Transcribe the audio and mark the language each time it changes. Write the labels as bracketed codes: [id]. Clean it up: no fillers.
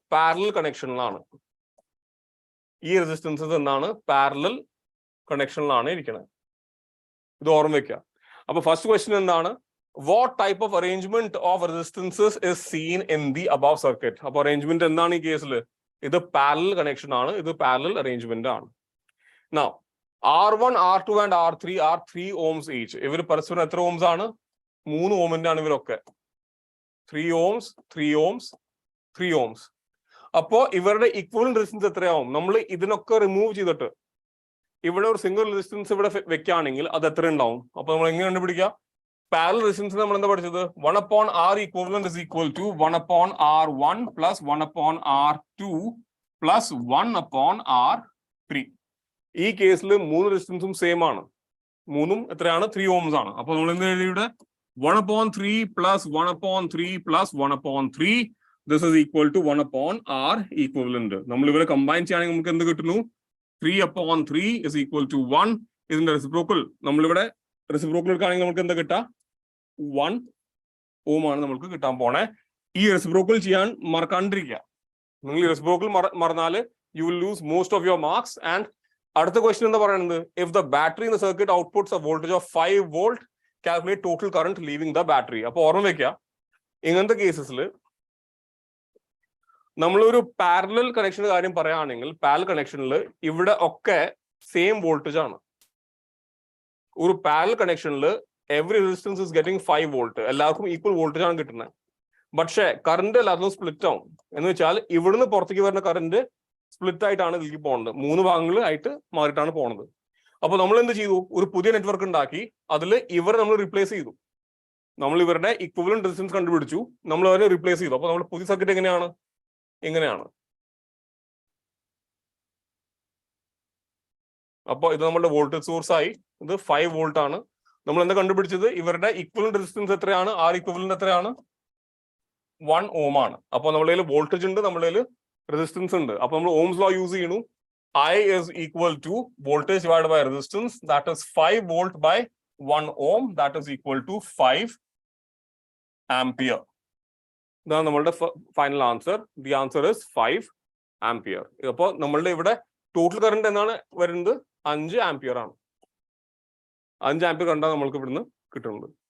[ml] Parallel കണക്ഷനിലാണ്. ഈ resistances എന്താണ്? Parallel കണക്ഷനിലാണ് ഇരിക്കുന്നത്. ഇത് ഓർമ്മ വെക്കുക. അപ്പൊ ഫസ്റ്റ് ക്വസ്റ്റ്യൻ എന്താണ്? [en] What type of arrangement of resistances is seen in the above circuit? [ml] അപ്പൊ അറേഞ്ച്മെന്റ് എന്താണ് ഈ കേസിൽ? ഇത് പാരലൽ കണക്ഷൻ ആണ്. ഇത് പാരലൽ അറേഞ്ച്മെന്റ് ആണ്. [en] Now R1, R2 and R3 are 3 ohms each. [ml] ഇവർ പരസ്പരം എത്ര ഓംസ് ആണ്? 3 ഓമിന്റെ ആണ് ഇവരൊക്കെ. 3 ohms, 3 ohms, 3 ohms. അപ്പോ ഇവരുടെ ഇക്വലന്റ് റെസിസ്റ്റൻസ് എത്രയാവും? നമ്മൾ ഇതിനൊക്കെ റിമൂവ് ചെയ്തിട്ട് ഇവിടെ ഒരു സിംഗിൾ റെസിസ്റ്റൻസ് ഇവിടെ വെക്കുകയാണെങ്കിൽ അത് എത്ര ഉണ്ടാവും? അപ്പൊ നമ്മൾ എങ്ങനെ കണ്ടുപിടിക്കുക? പാരലൽ റെസിസ്റ്റൻസ് നമ്മൾ എന്താ പഠിച്ചത്? [en] 1/R equivalent is equal to 1/R1 plus 1/R2 plus 1/R3. [ml] ഈ കേസിൽ 3 റെസിസ്റ്റൻസും സെയിം ആണ്. മൂന്നും എത്രയാണ് 3 ohms ആണ്. അപ്പൊ നമ്മൾ എന്ത് എഴുതി ഇവിടെ 1/3 plus 1/3 plus 1/3. [en] This is equal to 1/r equivalent. [ml] നമ്മൾ ഇവരെ കമ്പൈൻ ചെയ്യുകയാണെങ്കിൽ നമുക്ക് എന്ത് കിട്ടുന്നു? [en] 3/3 is equal to 1. [ml] ഇതിന്റെ റെസിപ്രോക്കൽ നമ്മളിവിടെ റെസിപ്രോക്കൽ എടുക്കുകയാണെങ്കിൽ നമുക്ക് എന്താ കിട്ടുക? 1 ohm ആണ് നമുക്ക് കിട്ടാൻ പോണേ. ഈ റെസിപ്രോക്കൽ ചെയ്യാൻ മറക്കാണ്ടിരിക്കുക. നിങ്ങൾ ഈ reciprocal മറന്നാല് [en] you will lose most of your marks. [ml] And അടുത്ത ക്വസ്റ്റ്യൻ എന്താ പറയുന്നത്? [en] If the battery in the circuit outputs a voltage of 5 volt, calculate total current leaving the battery. [ml] അപ്പൊ ഓർമ്മ വെക്കുക, ഇങ്ങനത്തെ കേസസിൽ നമ്മളൊരു പാരലൽ കണക്ഷന്റെ കാര്യം പറയുകയാണെങ്കിൽ പാരലൽ കണക്ഷനിൽ ഇവിടെ ഒക്കെ സെയിം വോൾട്ടേജ് ആണ്. ഒരു പാരലൽ കണക്ഷനിൽ [en] every resistance is getting 5 volt, [ml] എല്ലാവർക്കും ഈക്വൽ വോൾട്ടേജ് ആണ് കിട്ടുന്നത്. പക്ഷേ കറണ്ട് എല്ലാവർക്കും സ്പ്ലിറ്റ് ആവും. എന്ന് വെച്ചാൽ ഇവിടുന്ന് പുറത്തേക്ക് വരുന്ന കറണ്ട് സ്പ്ലിറ്റ് ആയിട്ടാണ് ഇതിലേക്ക് പോകുന്നത്, 3 ഭാഗങ്ങളായിട്ട് മാറിയിട്ടാണ് പോകുന്നത്. അപ്പൊ നമ്മൾ എന്ത് ചെയ്തു? ഒരു പുതിയ നെറ്റ്വർക്ക് ഉണ്ടാക്കി, അതിൽ ഇവരെ നമ്മൾ റീപ്ലേസ് ചെയ്തു. നമ്മൾ ഇവരുടെ ഇക്വലന്റ് റെസിസ്റ്റൻസ് കണ്ടുപിടിച്ചു, നമ്മൾ അവരെ റീപ്ലേസ് ചെയ്തു. അപ്പൊ നമ്മുടെ പുതിയ സർക്യൂട്ട് എങ്ങനെയാണ്? ഇങ്ങനെയാണ്. അപ്പൊ ഇത് നമ്മുടെ വോൾട്ടേജ് സോഴ്സ് ആയി. ഇത് 5 വോൾട്ട് ആണ്. നമ്മൾ എന്താ കണ്ടുപിടിച്ചത്? ഇവരുടെ ഇക്വലന്റ് റെസിസ്റ്റൻസ് എത്രയാണ്? ആർ ഇക്വലന്റ് എത്രയാണ്? 1 ohm ആണ്. അപ്പൊ നമ്മുടെ കയ്യിൽ വോൾട്ടേജ് ഉണ്ട്, നമ്മുടെ കയ്യിൽ റെസിസ്റ്റൻസ് ഉണ്ട്. അപ്പൊ നമ്മൾ ഓംസ് ലോ യൂസ് ചെയ്യണു. [en] I is equal to voltage divided by resistance, that is 5 volt by 1 ohm, that is equal to 5 ampere. [ml] ഇതാണ് നമ്മളുടെ final answer. [en] The answer is 5 ampere. [ml] അപ്പോൾ നമ്മളുടെ ഇവിടെ ടോട്ടൽ കറണ്ട് എന്നാണ് വരുന്നത്? 5 ആംപിയർ ആണ്. 5 ആംപിയർ കണ്ടാണ് നമ്മൾക്ക് ഇവിടുന്ന് കിട്ടുന്നത്.